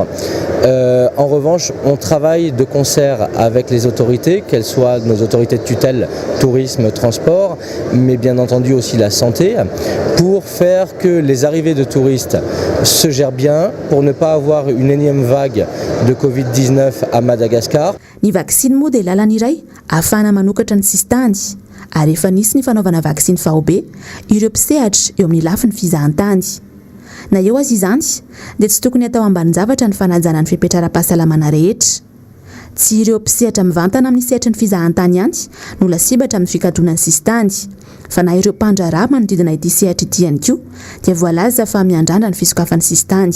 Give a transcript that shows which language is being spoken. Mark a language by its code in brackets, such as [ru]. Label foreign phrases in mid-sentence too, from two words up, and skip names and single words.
[fr] En revanche, on travaille de concert avec les autorités, qu'elles soient nos autorités de tutelle, tourisme, transport, mais bien entendu aussi la santé, pour faire que les arrivées de touristes se gèrent bien, pour ne pas avoir une énième vague de Covid-19 à Madagascar. [mg] Ny vaksiny moa dia lalana iray ahafahana manokatra ny sisy tany. Ary efa nisy ny fanaovana vaksiny Vaovao ireo mpisehatra eo amin'ny lafin'ny fizahantany. Na eo azy izany dia tsy tokony atao ambanin-javatra ny fanajana ny fipetraram-pahasalamana rehetra. Tsy ireo mpisehatra mivantana amin'ny sehatra ny fizahantany ihany no lasibatra amin'ny fikatona ny sisy tany, fa na ireo mpandraharaha manodidina ity sehatra ity ihany koa dia voalaza fa miandrandra ny fisokafan'ny sisy tany.